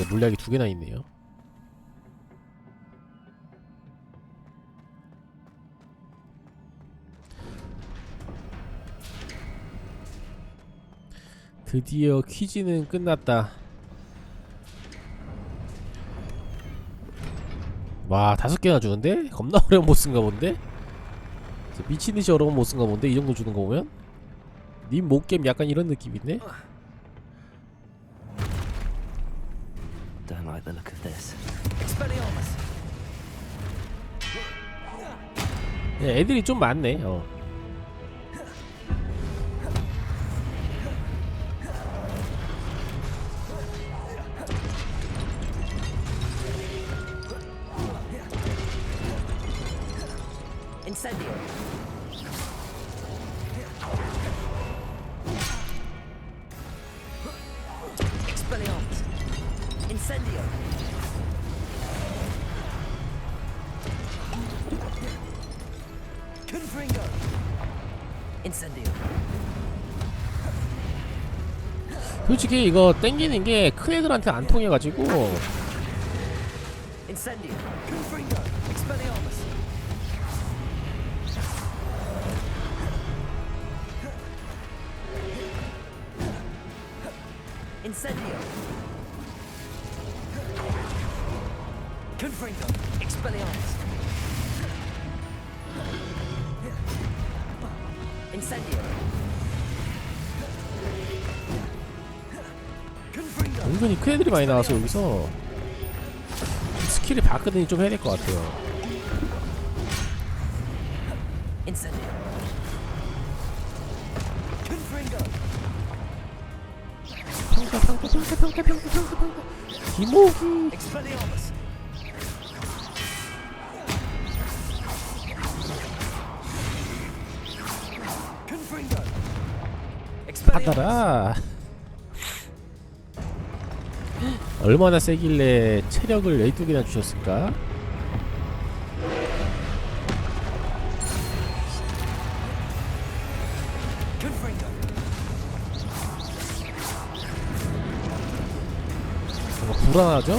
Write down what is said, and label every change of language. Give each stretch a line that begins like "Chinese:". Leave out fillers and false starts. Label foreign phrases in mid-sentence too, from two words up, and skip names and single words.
Korean: 물약이 2개나 있네요. 드디어 퀴즈는 끝났다. 와, 5개나 주는데? 겁나 어려운 보스인가 본데? 미친듯이 어려운 보스인가 본데? 이 정도 주는 거 보면? 님 못겜 약간 이런 느낌인데?
English: Don't like the look of this.
Korean: 애들이 좀 많네. Incendio. Expelliarmus. Incendio. Confringo. Incendio. 솔직히 이거 땡기는 게 큰 애들한테 안 통해가지고. Incendio. Confringo. Expelliarmus. Incendio. Confringo. Expelliarmus. Incendio. Confringo. 은근히 큰 애들이 많이 나와서 여기서 스킬이 바꾸더니 좀 해야 될 것 같아요. Incendio. Confringo. 평타. 기모기. Expelliarmus. Confringo. 받아라. 얼마나 세길래 체력을 12개나 주셨을까? 뭔가 불안하죠?